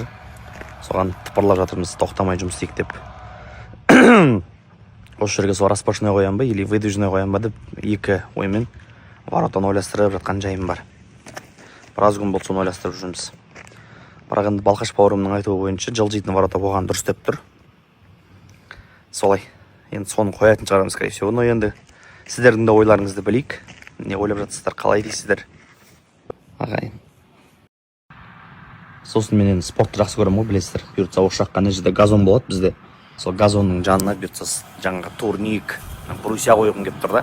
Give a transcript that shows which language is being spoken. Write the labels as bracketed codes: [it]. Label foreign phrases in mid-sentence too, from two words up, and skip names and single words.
[kk] Соған тыпырлап жатырмыз, тоқтамай жұмыс істейік деп. Осы жерге сол распашной қоям ба, [ru] или выдвижной [kk] қоям ба деп екі оймен воротаны ойластырып жатқан жайым бар. Біраз күн болды соны ойластырып жүрміз. Бірақ енді Балқаш бауырымның айтуы бойынша жылжитын ворота қойған дұрыс деп тұр. Солай. Енді соны қоятын шығарамыз, [ru] скорее всего. [kk] Но енді сіздердің де ойларыңызды білейік. Не ойлап жатсыздар, қалай дейсіздер? Ағайын. Сосын мен енді спортты жақсы көремін ғой, білесіздер. Бұйыртса осы жаққа ана жерде газон болады бізде. Сол газонның жанына бұйыртса жаңағы турник, брусья қойғым келіп тұр да.